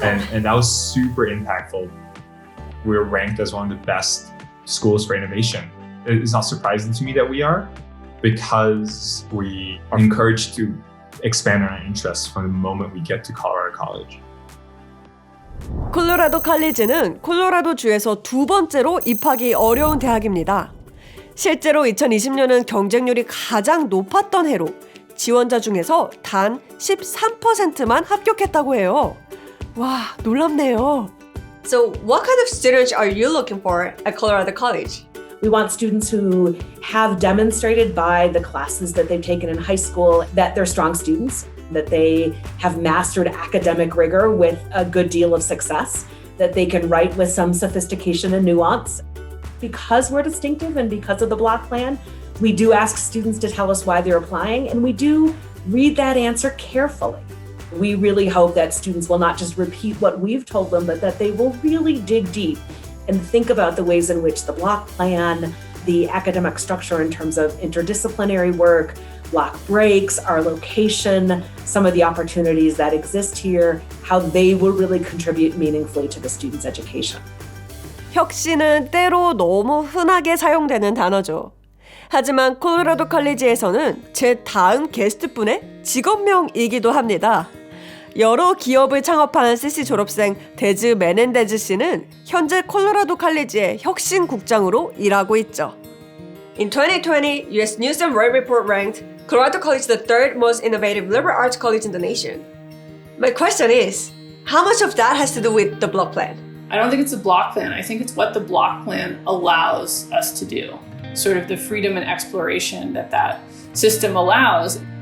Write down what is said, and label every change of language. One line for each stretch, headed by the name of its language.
English: And that was super impactful. We were ranked as one of the best schools for innovation. It's not surprising to me that we are, because we are encouraged to expand our interests from the moment we get to Colorado College.
Korean: 콜로라도 칼리지는 콜로라도 주에서 2번째로 입학이 어려운 대학입니다. 실제로 2020년은 경쟁률이 가장 높았던 해로 지원자 중에서 단 13%만 합격했다고 해요. 와, 놀랍네요.
English: So what kind of students are you looking for at Colorado College? We want students who have demonstrated by the classes that they've taken in high school that they're strong students, that they have mastered academic rigor with a good deal of success, that they can write with some sophistication and nuance. Because we're distinctive and because of the block plan, we do ask students to tell us why they're applying, and we do read that answer carefully. We really hope that students will not just repeat what we've told them, but that they will really dig deep and think about the ways in which the block plan, the academic structure in terms of interdisciplinary work, block breaks, our location, some of the opportunities that exist here, how they will really contribute meaningfully to the student's education.
Korean: 혁신은 때로 너무 흔하게 사용되는 단어죠. 하지만 콜로라도 칼리지에서는 제 다음 게스트분의 직업명이기도 합니다. 여러 기업을 창업한 CC 졸업생 데즈 메넨데즈 씨는 현재 콜로라도 칼리지의 혁신국장으로 일하고 있죠.
English: In 2020, US News and World Report ranked Colorado College the third most innovative liberal arts college in the nation. My question is, how much of that has to do with the block plan? I don't think it's a block plan. I think it's what the block plan allows us to do. Sort of the freedom and exploration that system allows.